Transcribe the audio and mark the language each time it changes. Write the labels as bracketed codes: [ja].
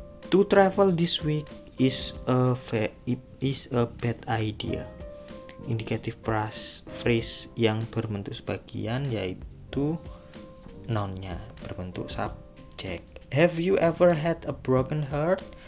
[en] To travel this week is a bad idea. [id] Indicative phrase yang berbentuk sebagian yaitu nounnya berbentuk subjek. [en] Have you ever had a broken heart?